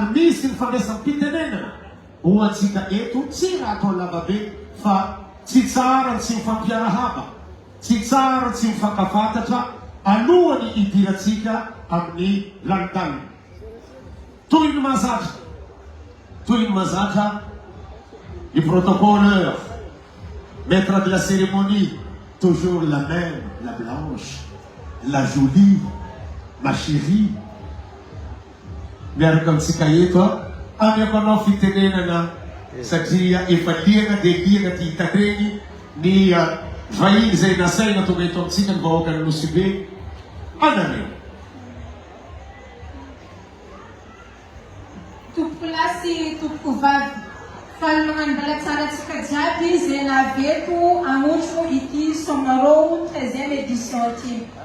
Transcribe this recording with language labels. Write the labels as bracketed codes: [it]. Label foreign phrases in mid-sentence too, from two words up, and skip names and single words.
[mg] misy ny fandraisam-pitenenana hoatsika eto tsy raha atao lavabe fa tsy tsara tsy mifampiarahaba tsy tsara tsy mifankafantatra alohany idiratsika amin'ny lanitany toy ny mahazatra [fr] le protocole, maître de la cérémonie, toujours la même, la blanche, la jolie, ma chérie. [mg] Miaraka amintsika eto amiako anao fitenenana satria efa liana dia liana ty hitanregny ny vahiny zay nasaina tonga eto amintsika ny vahoaka ny Nosy anareo. Tompoko lasy tompoko vavy fanomana mbala tsara tsika jiaby izay naveto agnotro ity somaro 13e édition ity.